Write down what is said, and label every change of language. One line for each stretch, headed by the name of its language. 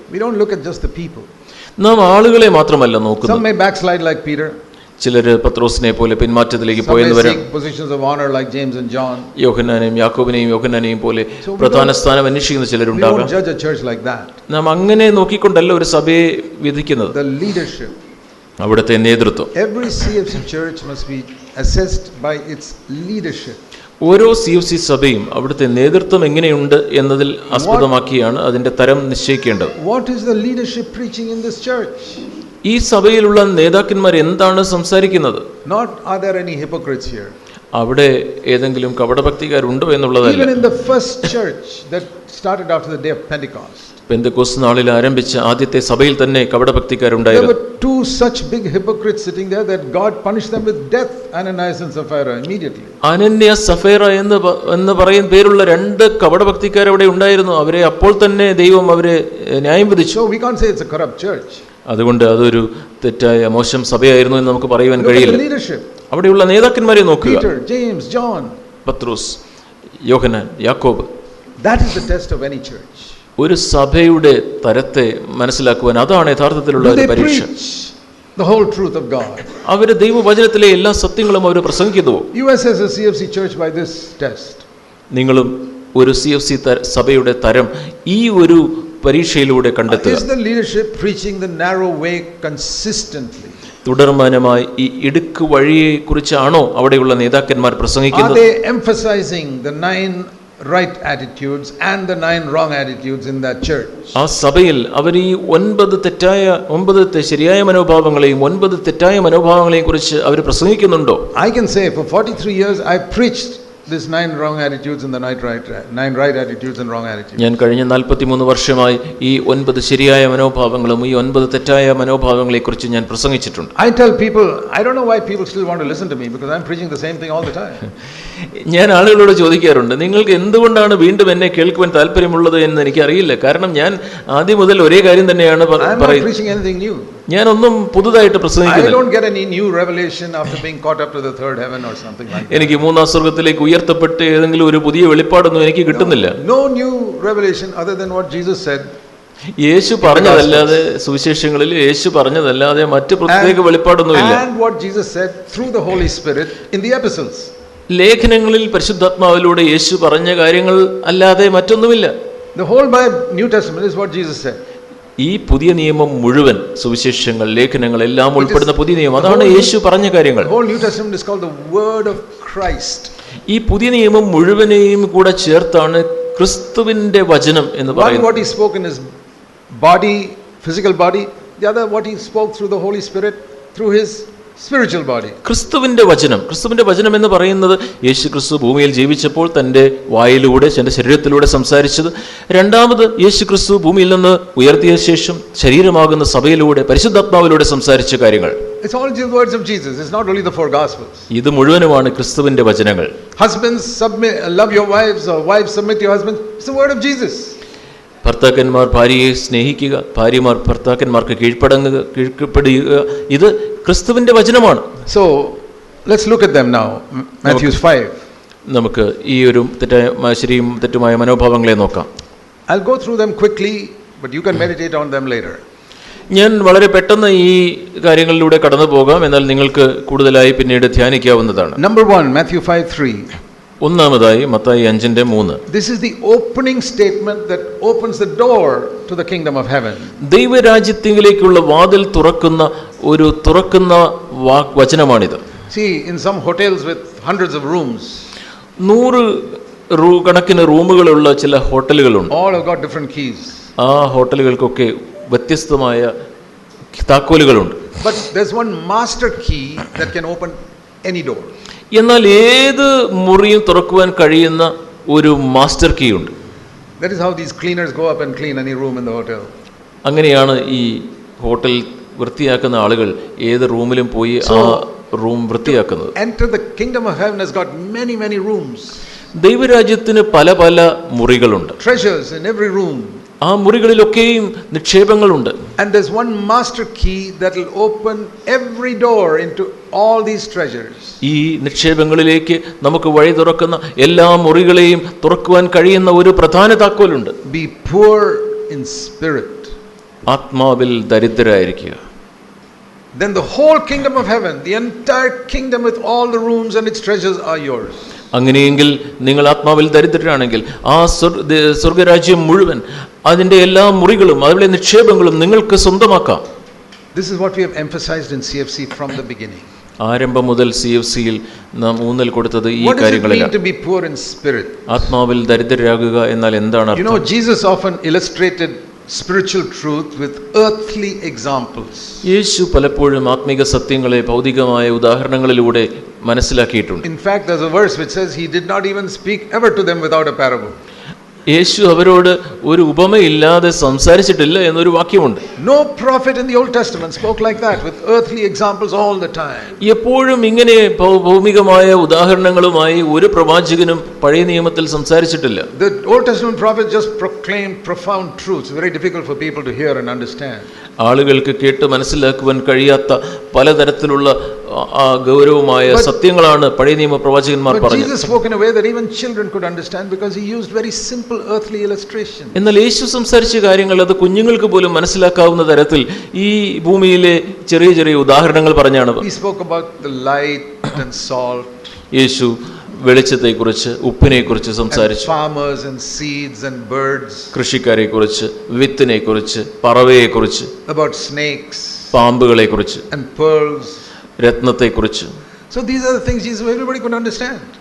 English: We don't look at just the people.
Malayalam: നാം ആളുകളെ മാത്രമല്ല നോക്കുന്നത്.
English: Some may backslide like Peter.
Malayalam: ചിലർ പത്രോസിനെ പോലെ പിന്മാറ്റത്തിലേക്ക്
English: Some may
Malayalam: പോയെന്ന് വരാം.
English: seek positions of honor like James and John.
Malayalam: യോഹന്നാനെയും യാക്കോബിനെയും യോഹന്നാനെയും പോലെ പ്രധാന സ്ഥാനം അന്വേഷിക്കുന്ന
English: We
Malayalam: ചിലരുണ്ടാകാം.
English: don't judge a church like that.
Malayalam: നാം അങ്ങനെ നോക്കിക്കൊണ്ടല്ല ഒരു സഭയെ വിധിക്കുന്നത്.
English: The leadership.
Malayalam: അവിടുത്തെ നേതൃത്വം.
English: Every CFC church must be assessed by its leadership.
Malayalam: ഓരോ CFC സഭയും അവിടുത്തെ നേതൃത്വം എങ്ങനെയുണ്ട് എന്നതിൽ ആസ്പദമാക്കിയാണ് അതിന്റെ തരം നിശ്ചയിക്കേണ്ടത്.
English: What is the leadership preaching in this church?
Malayalam: ഈ സഭയിലുള്ള നേതാക്കന്മാർ എന്താണ് സംസാരിക്കുന്നത്?
English: Not are there any hypocrites here?
Malayalam: അവിടെ ഏതെങ്കിലും കപടഭക്തിക്കാരുണ്ടോ എന്നുള്ളതല്ല.
English: Even in the first church that started after the day of Pentecost,
Malayalam: Pentecost നാളിൽ ആരംഭിച്ച ആദ്യത്തെ സഭയിൽ തന്നെ
English: there
Malayalam: കപടഭക്തിക്കാരുണ്ടായിരുന്നു.
English: were two such big hypocrites sitting there that God punished them with death, Ananias and Sapphira, immediately.
Malayalam: Ananya സഫേറ എന്ന് പറയുന്ന പേരുള്ള രണ്ട് കപടഭക്തിക്കാർ അവിടെ ഉണ്ടായിരുന്നു. അവരെ അപ്പോൾ തന്നെ ദൈവം അവരെ ന്യായം വിധിച്ചു.
English: So we can't say it's a corrupt church.
Malayalam: അതുകൊണ്ട് അതൊരു തെറ്റായ മോശം സഭയായിരുന്നു എന്ന് നമുക്ക് പറയുവാൻ
English: Look at
Malayalam: കഴിയില്ല.
English: the leadership.
Malayalam: അവിടെയുള്ള നേതാക്കന്മാരെ നോക്കുക.
English: Peter, James, John.
Malayalam: പത്രോസ്, യോഹന്നാൻ, യാക്കോബ്.
English: That is the test of any church.
Malayalam: ഒരു സഭയുടെ തരത്തെ മനസ്സിലാക്കുവാൻ അതാണ് യഥാർത്ഥത്തിലുള്ള
English: Do
Malayalam: ഒരു
English: they
Malayalam: പരീക്ഷ.
English: preach the whole truth of God?
Malayalam: അവര് ദൈവവചനത്തിലെ എല്ലാ സത്യങ്ങളും അവർ പ്രസംഗിക്കുന്നു.
English: You assess a CFC church by this test.
Malayalam: നിങ്ങളും ഒരു CFC സഭയുടെ തരം ഈ ഒരു പരീക്ഷയിലൂടെ കണ്ടെത്തുക.
English: Is the leadership preaching the narrow way consistently?
Malayalam: തുടർമാനമായി ഈ ഇടുക്ക് വഴിയെ കുറിച്ചാണോ അവിടെയുള്ള നേതാക്കന്മാർ
English: Are
Malayalam: പ്രസംഗിക്കുന്നത്?
English: they emphasizing the 9 right attitudes and the 9 wrong attitudes in that church?
Malayalam: ആ സഭയിൽ അവർ ഈ 9 ശരിയായ മനോഭാവങ്ങളെയും 9 തെറ്റായ മനോഭാവങ്ങളെയും കുറിച്ച് അവർ പ്രസംഗിക്കുന്നുണ്ടോ?
English: I can say for 43 years I preached this 9 wrong attitudes and the 9 right attitudes and wrong attitudes.
Malayalam: ഞാൻ കഴിഞ്ഞ 43 വർഷമായി ഈ 9 ശരിയായ മനോഭാവങ്ങളും ഈ 9 തെറ്റായ മനോഭാവങ്ങളെ കുറിച്ച് ഞാൻ പ്രസംഗിച്ചിട്ടുണ്ട്.
English: I tell people, I don't know why people still want to listen to me because I'm preaching the same thing all the time.
Malayalam: ഞാൻ ആളുകളോട് ചോദിക്കാറുണ്ട്, നിങ്ങൾക്ക് എന്തുകൊണ്ടാണ് വീണ്ടും എന്നെ കേൾക്കുവാൻ താല്പര്യമുള്ളത് എന്ന് എനിക്കറിയില്ല. കാരണം ഞാൻ ആദ്യം മുതൽ ഒരേ കാര്യം തന്നെയാണ്
English: I'm not
Malayalam: പറയുന്നത്.
English: preaching anything new.
Malayalam: ഞാനൊന്നും പുതുതായിട്ട്
English: I
Malayalam: പ്രസംഗിക്കുന്നില്ല.
English: don't get any new revelation after being caught up to the third heaven or something like that.
Malayalam: എനിക്ക് മൂന്നാം സ്വർഗ്ഗത്തിലേക്ക് ഉയർത്തപ്പെട്ട് ഏതെങ്കിലും ഒരു പുതിയ വെളിപ്പാടൊന്നും എനിക്ക് കിട്ടുന്നില്ല.
English: No new revelation other than what Jesus said.
Malayalam: യേശു പറഞ്ഞതല്ലാതെ, സുവിശേഷങ്ങളിൽ യേശു പറഞ്ഞതല്ലാതെ മറ്റു പ്രത്യേക വെളിപ്പാടൊന്നുമില്ല.
English: And what Jesus said through the Holy Spirit in the epistles.
Malayalam: ലേഖനങ്ങളിൽ പരിശുദ്ധാത്മാവിലൂടെ യേശു പറഞ്ഞ കാര്യങ്ങൾ അല്ലാതെ മറ്റൊന്നുമില്ല.
English: The whole Bible, New Testament is what Jesus said.
Malayalam: ഈ പുതിയ നിയമം മുഴുവൻ, സുവിശേഷങ്ങൾ, ലേഖനങ്ങൾ എല്ലാം ഉൾപ്പെടുന്ന പുതിയ നിയമം, അതാണ് യേശു പറഞ്ഞ കാര്യങ്ങൾ.
English: The whole New Testament is called the Word of Christ.
Malayalam: ഈ പുതിയ നിയമം മുഴുവനെയും കൂടെ ചേർത്താണ് ക്രിസ്തുവിന്റെ വചനം എന്ന്
English: One
Malayalam: പറയുന്നത്.
English: what he spoke in his body, physical body, the other what he spoke through the Holy Spirit through his spiritual body.
Malayalam: ക്രിസ്തുവിന്റെ വചനം എന്ന് പറയുന്നത് യേശു ക്രിസ്തു ഭൂമിയിൽ ജീവിച്ചപ്പോൾ തൻ്റെ വായിലൂടെ, തൻ്റെ ശരീരത്തിലൂടെ സംസാരിച്ചത്. രണ്ടാമത് യേശു ക്രിസ്തു ഭൂമിയിൽ നിന്ന് ഉയർത്തിയ ശേഷം ശരീരമാകുന്ന സഭയിലൂടെ പരിശുദ്ധാത്മാവിലൂടെ സംസാരിച്ച കാര്യങ്ങൾ.
English: It's all the words of Jesus. It's not only the 4 Gospels.
Malayalam: ഇത് മുഴുവനുമാണ് ക്രിസ്തുവിന്റെ വചനങ്ങൾ.
English: Husbands, love your wives, or wives submit to your husbands. It's the word of Jesus.
Malayalam: ഭർത്താക്കന്മാർ ഭാര്യയെ സ്നേഹിക്കുക, ഭാര്യമാർ ഭർത്താക്കന്മാർക്ക് കീഴ്പ്പെടുക, ഇത് ക്രിസ്തുവിന്റെ വചനമാണ്.
English: So let's look at them now. Matthew 5.
Malayalam: നമുക്ക് ഈ ഒരു ശരിയും തെറ്റുമായ മനോഭാവങ്ങളെ നോക്കാം.
English: I'll go through them quickly, but you can meditate on them later.
Malayalam: ഞാൻ വളരെ പെട്ടെന്ന് ഈ കാര്യങ്ങളിലൂടെ കടന്നു പോകാം, എന്നാൽ നിങ്ങൾക്ക് കൂടുതലായി പിന്നീട് ധ്യാനിക്കാവുന്നതാണ്.
English: Number 1, Matthew 5:3.
Malayalam: ഒന്നാമതായി Mathai 5:3.
English: This is the opening statement that opens the door to the kingdom of heaven.
Malayalam: ദൈവരാജ്യത്തിലേക്കുള്ള വാതിൽ തുറക്കുന്ന വചനമാണിത്.
English: See, in some hotels with hundreds of rooms,
Malayalam: 100 കണക്കിന് റൂമുകളുള്ള ചില ഹോട്ടലുകളുണ്ട്.
English: all have got different keys.
Malayalam: ആ ഹോട്ടലുകൾക്കൊക്കെ വ്യത്യസ്തമായ താക്കോലുകളുണ്ട്.
English: But there's one master key that can open any door.
Malayalam: എന്നാൽ ഏത് മുറിയും തുറക്കുവാൻ കഴിയുന്ന ഒരു മാസ്റ്റർ കീ ഉണ്ട്.
English: That is how these cleaners go up and clean any room in the hotel.
Malayalam: അങ്ങനെയാണ് ഈ ഹോട്ടൽ വൃത്തിയാക്കുന്ന ആളുകൾ ഏത് റൂമിലും പോയി ആ room വൃത്തിയാക്കുന്നത്.
English: Enter the kingdom of heaven has got many rooms.
Malayalam: ദൈവരാജ്യത്തിന് പല പല മുറികളുണ്ട്.
English: Treasures in every room.
Malayalam: ആ മുറികളിലൊക്കെയും നിക്ഷേപങ്ങളുണ്ട്.
English: And there's one master key that will open every door into all these treasures.
Malayalam: ഈ നിക്ഷേപങ്ങളിലേക്ക് നമുക്ക് വഴി തുറക്കുന്ന എല്ലാ മുറികളെയും തുറക്കുവാൻ കഴിയുന്ന ഒരു പ്രധാന താക്കോലുണ്ട്.
English: Be poor in spirit.
Malayalam: ആത്മാവിൽ ദരിദ്രരായിരിക്കുക.
English: then the whole kingdom of heaven, the entire kingdom with all the rooms and its treasures are yours.
Malayalam: അങ്ങനെയെങ്കിൽ നിങ്ങൾ ആത്മാവിൽ ദരിദ്രരാണെങ്കിൽ ആ സ്വർഗരാജ്യം മുഴുവൻ അതിൻ്റെ എല്ലാ മുറികളും അതിലെ നിക്ഷേപങ്ങളും നിങ്ങൾക്ക് സ്വന്തമാക്കാം.
English: This is what we have emphasized in CFC from the beginning.
Malayalam: ആരംഭം മുതൽ CFCയിൽ നാം ഊന്നൽ കൊടുത്തത് ഈ കാര്യങ്ങളിലാണ്.
English: What does it mean to be poor in spirit?
Malayalam: ആത്മാവിൽ ദരിദ്രരാകുക എന്നാൽ എന്താണ് അർത്ഥം?
English: You know, Jesus often illustrated spiritual truth with earthly examples.
Malayalam: യേശു പലപ്പോഴും ആത്മീക സത്യങ്ങളെ ഭൗതികമായ ഉദാഹരണങ്ങളിലൂടെ മനസ്സിലാക്കിയിട്ടുണ്ട്.
English: In fact, there's a verse which says he did not even speak ever to them without a parable.
Malayalam: യേശു അവരോട് ഒരു ഉപമയില്ലാതെ സംസാരിച്ചിട്ടില്ല എന്നൊരു വാക്യമുണ്ട്.
English: No prophet in the Old Testament spoke like that, with earthly examples all the time.
Malayalam: എപ്പോഴും ഇങ്ങനെ ഭൗമികമായ ഉദാഹരണങ്ങളുമായി ഒരു പ്രവാചകനും പഴയ നിയമത്തിൽ സംസാരിച്ചിട്ടില്ല.
English: The Old Testament prophets just proclaimed profound truths, very difficult for people to hear and understand.
Malayalam: ആളുകൾക്ക് കേട്ട് മനസ്സിലാക്കുവാൻ കഴിയാത്ത പലതരത്തിലുള്ള ഗൗരവമായ സത്യങ്ങളാണ് പഴയ നിയമ പ്രവാചകന്മാർ പറഞ്ഞത്.
English: Jesus spoke in a way that even children could understand because he used very simple earthly illustrations.
Malayalam: എന്നാൽ യേശു സംസാരിച്ച കാര്യങ്ങൾ അത് കുഞ്ഞുങ്ങൾക്ക് പോലും മനസ്സിലാക്കാവുന്ന തരത്തിൽ ഈ ഭൂമിയിലെ ചെറിയ ചെറിയ ഉദാഹരണങ്ങൾ പറഞ്ഞാണ്.
English: He spoke about the light and salt.
Malayalam: യേശു വെളിച്ചത്തെക്കുറിച്ച് ഉപ്പിനെക്കുറിച്ച് സംസാരിച്ചു.
English: Farmers and seeds and birds.
Malayalam: കൃഷിക്കാരെക്കുറിച്ച്, വിത്തിനെക്കുറിച്ച്, പറവയെക്കുറിച്ച്,
English: about snakes,
Malayalam: പാമ്പുകളെക്കുറിച്ച്,
English: and pearls,
Malayalam: രത്നത്തെക്കുറിച്ച്.
English: So these are the things everybody could understand.